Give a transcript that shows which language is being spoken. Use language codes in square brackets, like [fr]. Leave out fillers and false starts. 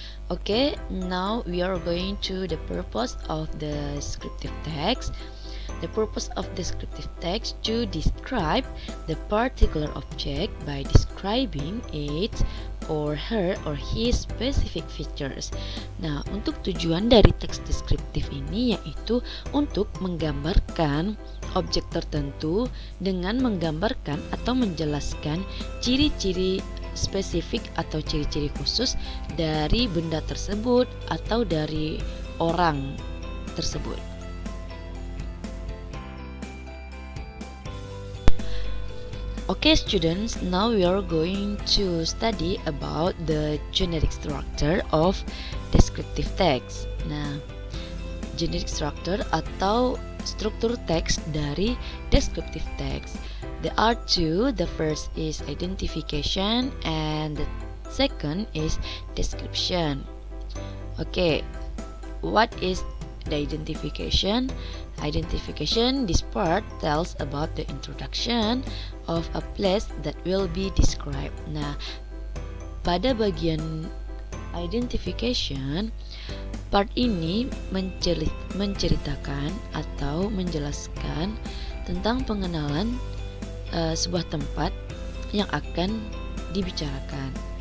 [en] Okay, now we are going to the purpose of the descriptive text. The purpose of descriptive text to describe the particular object by describing its or her or his specific features. [id] Nah, untuk tujuan dari teks deskriptif ini yaitu untuk menggambarkan objek tertentu dengan menggambarkan atau menjelaskan ciri-ciri spesifik atau ciri-ciri khusus dari benda tersebut atau dari orang tersebut. [en] Okay students, now we are going to study about the generic structure of descriptive text. [id] Nah, generic structure atau struktur teks dari descriptive text. [en] There are two. The first is identification and the second is description. Okay, what is the identification? Identification, this part tells about the introduction of a place that will be described. [id] Nah, pada bagian identification, part ini menceritakan atau menjelaskan tentang pengenalan sebuah tempat yang akan dibicarakan.